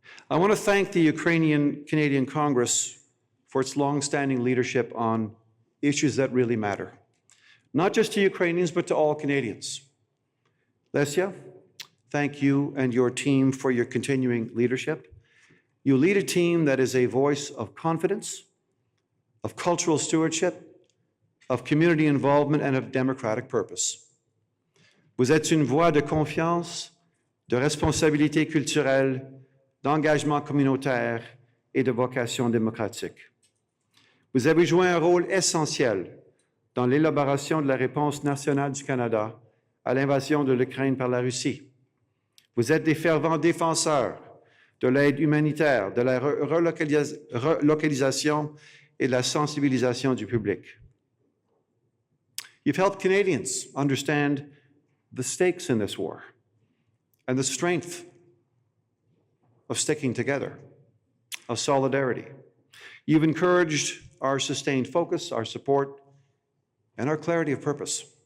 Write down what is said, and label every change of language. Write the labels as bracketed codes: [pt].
[en] I want to thank the Ukrainian-Canadian Congress for its long-standing leadership on issues that really matter, not just to Ukrainians, but to all Canadians. Lesia, thank you and your team for your continuing leadership. You lead a team that is a voice of confidence, of cultural stewardship, of community involvement, and of democratic purpose. [fr] Vous êtes une voix de confiance, de responsabilité culturelle, d'engagement communautaire et de vocation démocratique. Vous avez joué un rôle essentiel dans l'élaboration de la réponse nationale du Canada à l'invasion de l'Ukraine par la Russie. Vous êtes des fervents défenseurs de l'aide humanitaire, de la relocalisation et de la sensibilisation du public. [en] You've helped Canadians understand the stakes in this war and the strength of sticking together, of solidarity. You've encouraged our sustained focus, our support, and our clarity of purpose.